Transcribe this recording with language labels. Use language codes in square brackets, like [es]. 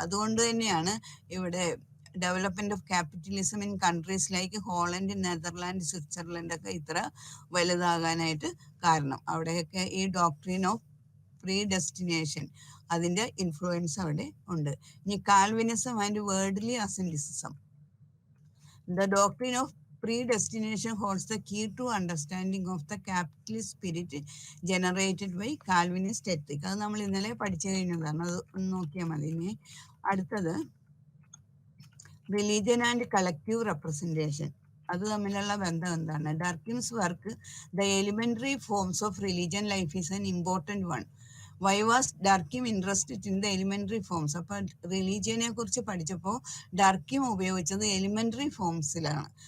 [ml] അതുകൊണ്ട് തന്നെയാണ് ഇവിടെ [en] development of capitalism in countries like [ml] Holland, Netherland, Switzerland ഒക്കെ ഇത്ര വലുതാകാനായിട്ട് കാരണം. അവിടെയൊക്കെ ഈ ഡോക്ട്രിൻ ഓഫ് പ്രീഡെസ്റ്റിനേഷൻ അതിന്റെ ഇൻഫ്ലുവൻസ് അവിടെ ഉണ്ട്. [en] ഇനി Calvinism and worldly asceticism. The doctrine of predestination holds the key to understanding of the capitalist spirit generated by Calvinist ethic. [ml] അത് നമ്മൾ ഇന്നലെ പഠിച്ചു കഴിഞ്ഞതാണ്, അത് ഒന്ന് നോക്കിയാൽ മതി. ഇനി അടുത്തത് റിലീജിയൻ ആൻഡ് കളക്റ്റീവ് റെപ്രസെൻറ്റേഷൻ, അത് തമ്മിലുള്ള ബന്ധം എന്താണ്? [en] Durkheim's work the elementary forms of religion life is an important one. Why was Durkheim interested in the elementary forms? [ml] അപ്പം റിലീജിയനെ കുറിച്ച് പഠിച്ചപ്പോൾ ഡർക്കിം ഉപയോഗിച്ചത് എലിമെന്ററി ഫോംസിലാണ്.